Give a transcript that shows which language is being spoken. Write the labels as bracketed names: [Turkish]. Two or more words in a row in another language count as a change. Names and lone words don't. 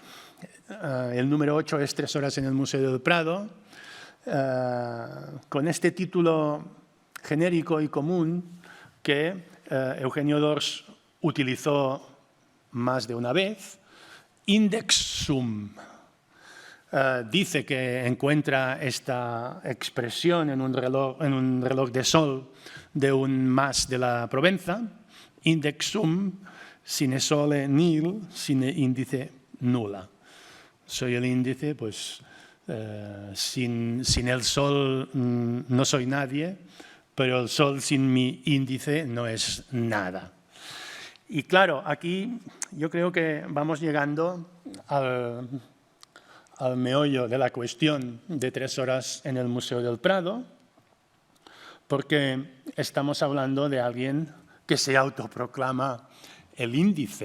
[Spanish] El número 8 es 3 horas en el Museo del Prado, con este título genérico y común que Eugenio d'Ors utilizó más de una vez, Index Sum. Dice que encuentra esta expresión en un reloj de sol de un mas de la Provenza, [Latin] Index Sum, sine sole nil, sine índice nula. [Spanish] Soy el índice, pues sin el sol no soy nadie, pero el sol sin mi índice no es nada. Y claro, aquí yo creo que vamos llegando al meollo de la cuestión de 3 horas en el Museo del Prado, porque estamos hablando de alguien que se autoproclama el índice.